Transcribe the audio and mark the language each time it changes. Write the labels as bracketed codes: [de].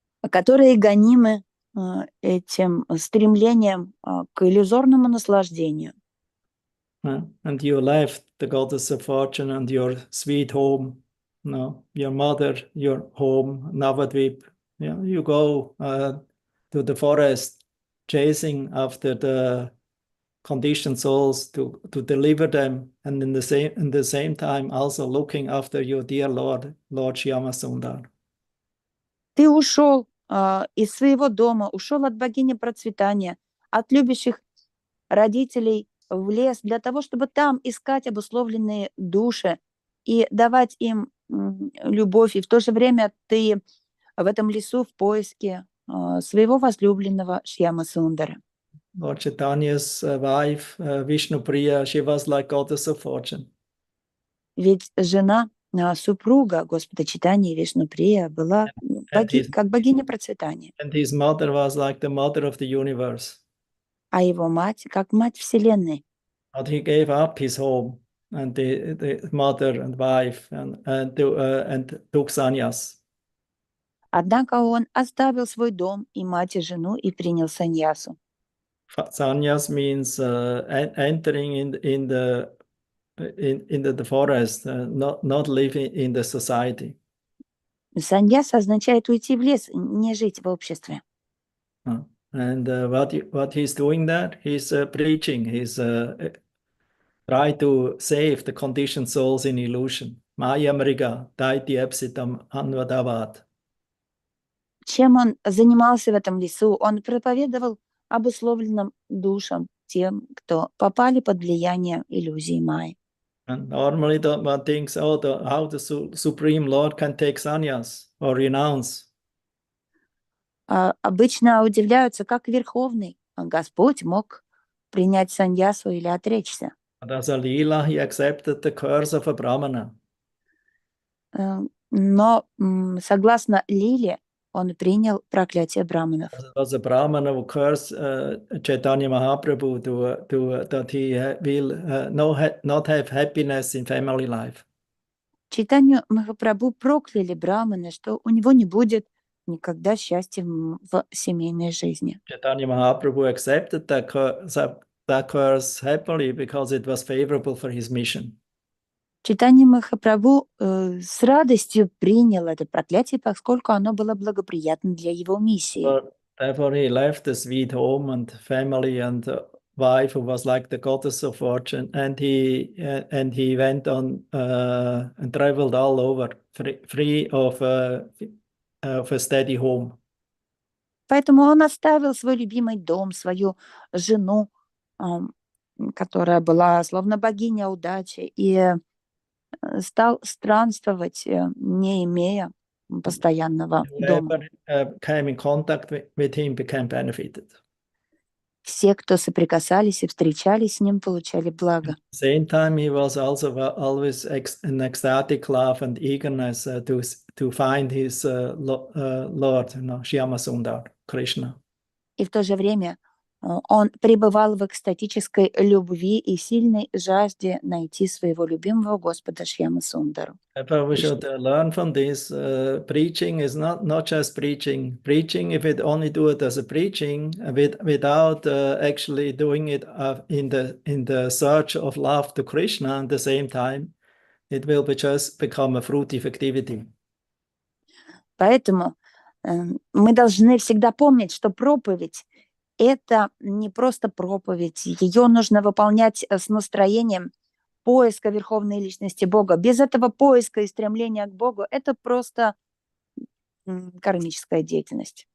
[ru] которые гонимы этим стремлением к иллюзорному наслаждению. [en] And you left the goddess of fortune and your sweet home, your mother, your home, Navadvip. You go to the forest, chasing after the conditioned souls to deliver them, and in the same time also looking after your dear Lord Shyamasundar. [ru] Ты ушел из своего дома, ушел от богини процветания, от любящих родителей в лес для того, чтобы там искать обусловленные души и давать им любовь. И в то же время ты в этом лесу в поиске своего возлюбленного Шьямасундара. [en] Lord Chaitanya's wife, Vishnupriya, she was like goddess of fortune. [ru] Ведь жена, супруга Господа Чайтаньи, Вишнуприя, была как богиня процветания. [en] And his mother was like the mother of the universe. [ru] А его мать, как мать Вселенной. [en] But he gave up his home and the mother and wife and took sannyas. [ru] Однако он оставил свой дом и мать и жену и принял саньясу. [en] Sannyas means entering in the forest, not living in the society. [ru] Саньяса означает уйти в лес, не жить в обществе. [en] And what he's doing there, he's preaching, he's try to save the conditioned souls in illusion. [sa] Maya Mriga, Daiti Epsitam Anvadavat. [ru] Чем он занимался в этом лесу? Он проповедовал обусловленным душам, тем, кто попали под влияние иллюзий Майи. [en] And normally one thinks, how the Supreme Lord can take sannyas or renounce. [ru] Обычно удивляются, как Верховный Господь мог принять саньясу или отречься. [en] But as a Leela, he accepted the curse of a Brahmana. [ru] Но согласно Лиле, он принял проклятие браманов. [en] As a Brahmana who cursed Chaitanya Mahaprabhu that he will not have happiness in family life. [ru] Чайтанью Махапрабху прокляли браманы, что у него не будет никогда счастья в семейной жизни. [en] Chaitanya Mahaprabhu accepted that curse happily because it was favorable for his mission. [ru] Чайтанья Махапрабху с радостью принял это проклятие, поскольку оно было благоприятно для его миссии. [en] Therefore he left the sweet home and family and wife who was like the goddess of fortune, and he went on and traveled all over, free of a steady home. [ru] Поэтому он оставил свой любимый дом, свою жену, которая была словно богиня удачи, и стал странствовать, не имея постоянного дома. [en] Whoever came in contact with him became benefited. [ru] Все, кто соприкасались и встречались с ним, получали благо. [en] At the same time, he was also always in ecstatic love and eagerness to find his Lord, Shyama Sundar, Krishna. [ru] И в то же время он пребывал в экстатической любви и сильной жажде найти своего любимого Господа Шьяма Сундару. [en] We should learn from this. Preaching is not just preaching. Preaching, if it only do it as a preaching, without actually doing it in the search of love to Krishna at the same time, it will just become a fruitive activity. [ru] Поэтому мы должны всегда помнить, что проповедь — это не просто проповедь. Ее нужно выполнять с настроением поиска Верховной Личности Бога. Без этого поиска и стремления к Богу это просто кармическая деятельность.